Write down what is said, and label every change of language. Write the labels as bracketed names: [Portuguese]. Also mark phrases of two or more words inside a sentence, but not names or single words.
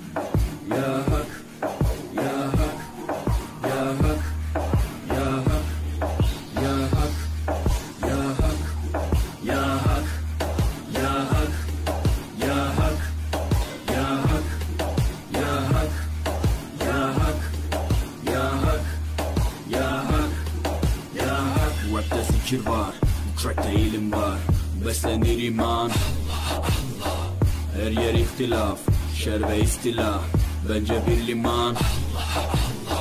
[Arabic] يا حق، يا حق، يا حق، يا حق، يا حق، يا حق، يا حق، يا حق، يا حق، يا حق، يا حق، يا حق, يا حق، يا حق، يا حق. [Turkish] Rapte zikir var, bu trackte ilim var, beslenir iman. [Arabic] الله الله. [Turkish] Her yer ihtilaf, şer ve istila, bence bir liman. [Arabic] الله الله.